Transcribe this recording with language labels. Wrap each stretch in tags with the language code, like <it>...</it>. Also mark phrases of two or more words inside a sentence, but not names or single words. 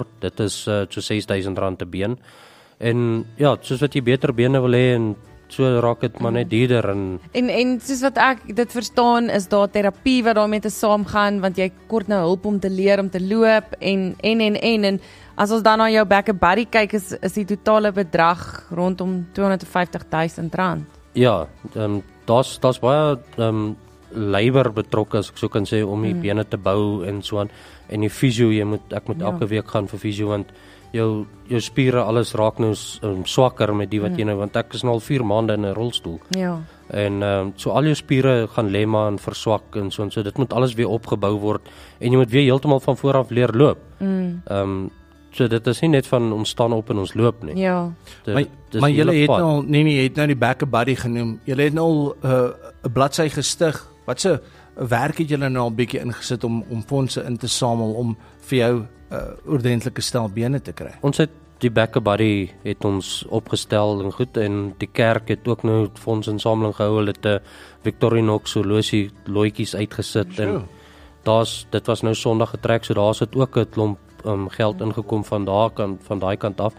<af>Dit is so R6,000 'n been. En ja, soos wat jy beter bene wil hê en so raak dit maar net duurder en soos wat ek dit verstaan, is daar terapie wat daarmee te saamgaan, want jy kort nou hulp om te leer om te loop en as ons dan na jou</af> <en>back and body</en> <af>kyk, is die totale bedrag rondom R250,000. Ja, daar's baie labor betrokke, as ek so kan sê, om die bene te bou en so aan. En die fisio, ek moet elke week gaan vir fisio, want jou spiere, alles raak nou swakker met die wat jy nou, want ek is nou al 4 maande in 'n rolstoel. Ja. En so al jou spiere gaan lemma en verswak en so dit moet alles weer opgebou word en jy moet weer heeltemal van voor af leer loop. So dit is nie net van ons staan op en ons loop nie. Ja. Maar julle het nou jy het nou die</af> <en>back and body</en> <af>genoem. Julle het nou 'n bladsy gestig. Wat se werk het julle nou al bietjie ingesit om fondse in te samel om vir jou ordentlike stel bene te kry? Ons het die Back-a-Buddy het ons opgestel en goed, en die kerk het ook nou fondsinsameling gehou, hulle het 'n Victorinox horlosie looitjies uitgesit, en dit was nou Sondag getrek, so daar het ook 'n klomp geld ingekom van daai kant af.</af>